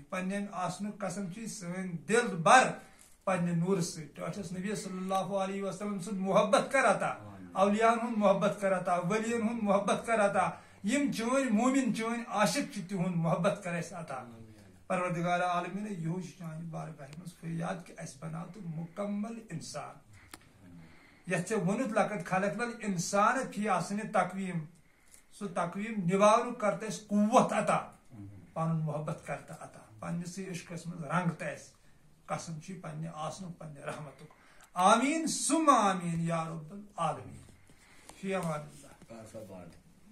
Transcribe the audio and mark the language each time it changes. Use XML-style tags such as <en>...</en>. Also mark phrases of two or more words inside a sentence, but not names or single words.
<ks>پننٮ۪ن آسنُک قسم چھُ سٲنۍ دل بر پننہِ نوٗرٕ سۭتۍ ٹٲٹھس نبی</ks> <ar>صلی اللہ علیہ وسلم</ar> <ks>سُنٛد محبت کر عطا اولیاءن ہُنٛد محبت کر عطا ؤلیَن ہُنٛد محبت کر عطا یِم چٲنۍ مومن چٲنۍ عاشق چھِ تِہُنٛد محبت کر اَسہِ عطا پروردگار عالمیٖن یِہوے چھُ چانہِ بارگاہہِ منٛز فریاد کہ اَسہِ بناو تہٕ مکمل انسان یتھ ژےٚ ووٚنُتھ</ks> <ar>لقد خلقنا الانسان فی احسن تقویٖم</ar> <ks>سُہ تقویٖم نِباونُک کر تہٕ اَسہِ قوت عطا پنُن محبت کر تہٕ عطا پننِسٕے عشقس منٛز رنگ تہٕ اَسہِ قسم چھُے پننہِ آسنُک پننہِ رحمتُک</ks> <ar>آمیٖن ثم آمیٖن یا رب العالمیٖن فی امان اللہ</ar>